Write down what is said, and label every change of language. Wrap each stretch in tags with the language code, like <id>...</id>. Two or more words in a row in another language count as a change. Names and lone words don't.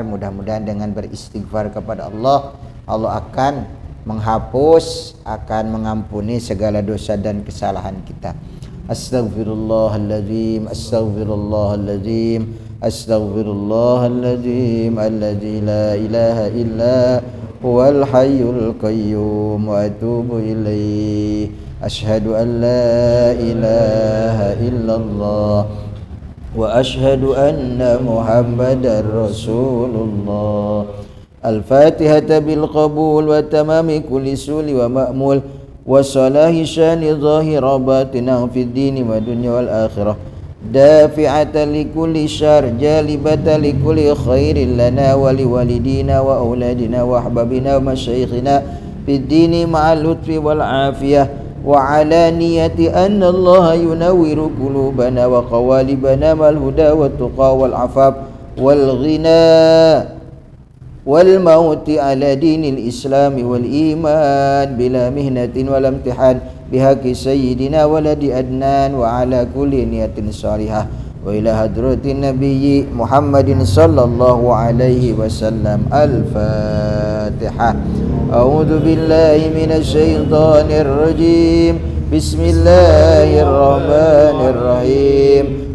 <id>Mudah-mudahan dengan beristighfar kepada Allah, Allah akan menghapus, akan mengampuni segala dosa dan kesalahan kita.</id> <ar>أستغفر الله العظيم، أستغفر الله العظيم، أستغفر الله العظيم، الذي لا إله إلا هو الحي القيوم وأتوب إليه. أشهد أن لا إله إلا الله وأشهد أن محمدا رسول الله. الفاتحة بالقبول وتمام كل سول ومأمول وصلاح الشأن ظاهرا باطنا في الدين والدنيا والآخرة، دافعة لـ كل شر، جالبة لكل خير لنا ولوالدينا وأولادنا وأحبابنا ومشايخنا في الدين مع اللطف والعافية وعلى نية أن الله ينور قلوبنا وقوالبنا مع الهدى والتقى والعفاف والغنى والموت على دين الإسلام والإيمان بلا محنة ولا امتحان بحق سيدنا ولد عدنان وعلى كل نية صالحة وإلى حضرة النبي محمد صلى الله عليه وسلم. الفاتحة. أعوذ بالله من الشيطان الرجيم. بسم الله الرحمن الرحيم.</ar>